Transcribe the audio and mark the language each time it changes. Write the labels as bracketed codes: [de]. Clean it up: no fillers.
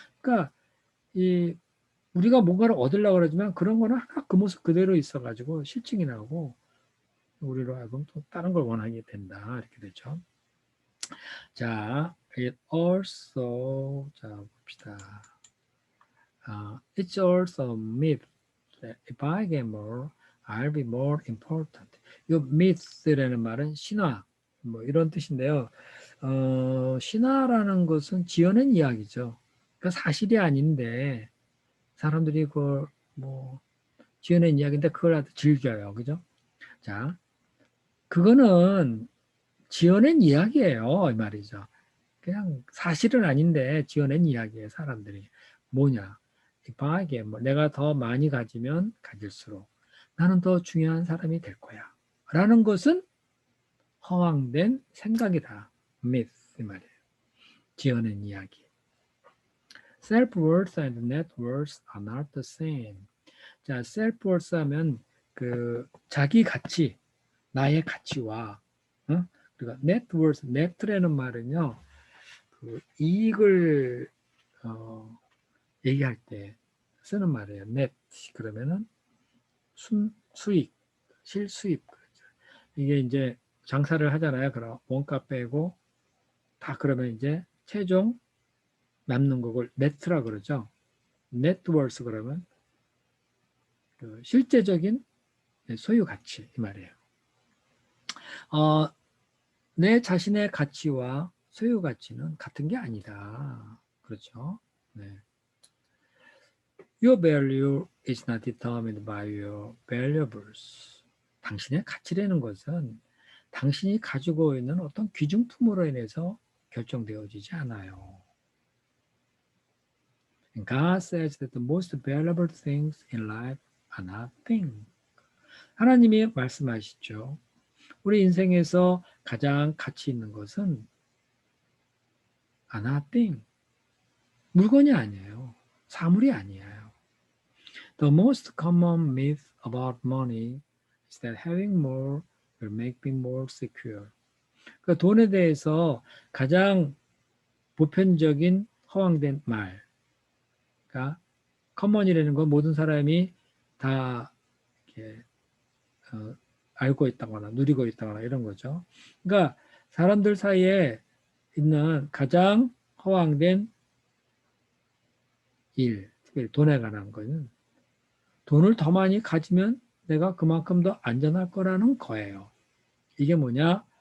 [ko] 그러니까 이 우리가 뭔가를 얻으려고 그러지만 그런 거는 항상 그 모습 그대로 있어가지고 실증이 나고 우리로 하여금 또 다른 걸 원하게 된다 이렇게 되죠. 자, [en] it also [ko] 자 봅시다. [en] It's also a myth that if I get more, I'll be more important. [ko] 이 myth라는 말은 신화 뭐 이런 뜻인데요. 신화라는 것은 지어낸 이야기죠. 그러니까 사실이 아닌데 사람들이 그걸 뭐 지어낸 이야기인데 그걸 아주 즐겨요. 그죠? 자, 그거는 지어낸 이야기예요. 이 말이죠. 그냥 사실은 아닌데 지어낸 이야기예요. 사람들이. 뭐냐. 이방하게 뭐 내가 더 많이 가지면 가질수록 나는 더 중요한 사람이 될 거야. 라는 것은 허황된 생각이다. myth 이 말이에요. 지어낸 이야기. [en] Self-worth and net-worth are not the same. [ko] 자, self-worth 하면 그 자기 가치, 나의 가치와 그러니까 net-worth, net라는 말은요. 그 이익을 얘기할 때 쓰는 말이에요. net 그러면은 수익, 실수입. 이게 이제 장사를 하잖아요. 그럼 원가 빼고 다 그러면 이제 최종 남는 거를 네트라 그러죠. 네트워스 그러면 그 실제적인 소유 가치 이 말이에요. 내 자신의 가치와 소유 가치는 같은 게 아니다. 그렇죠? 네. [en] Your value is not determined by your valuables. [ko] 당신의 가치라는 것은 당신이 가지고 있는 어떤 귀중품으로 인해서 결정되어지지 않아요. [en] God says that the most valuable things in life are nothing. [ko] 하나님이 말씀하시죠. 우리 인생에서 가장 가치 있는 것은 nothing. 물건이 아니에요. 사물이 아니에요. [en] The most common myth about money is that having more will make me more secure. [ko] 그 돈에 대해서 가장 보편적인 허황된 말가 커먼이라는 건 모든 사람이 다 이렇게 알고 있다거나 누리고 있다거나 이런 거죠. 그러니까 사람들 사이에 있는 가장 허황된 일, 특별히 돈에 관한 거는 돈을 더 많이 가지면 내가 그만큼 더 안전할 거라는 거예요. 이게 뭐냐?